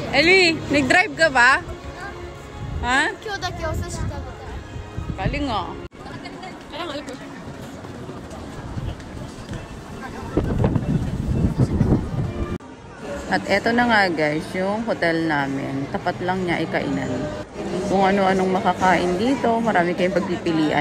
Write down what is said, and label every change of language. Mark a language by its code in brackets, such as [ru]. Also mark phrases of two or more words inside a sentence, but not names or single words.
[tl] Ellie, nag-drive ka ba? Ha? [ja] 今日だけお寿司食べたい。 [tl] Galing nga. At eto na nga guys, yung hotel namin. Tapat lang niya ikainan. Kung ano-anong makakain dito, marami kayong pagpipilian.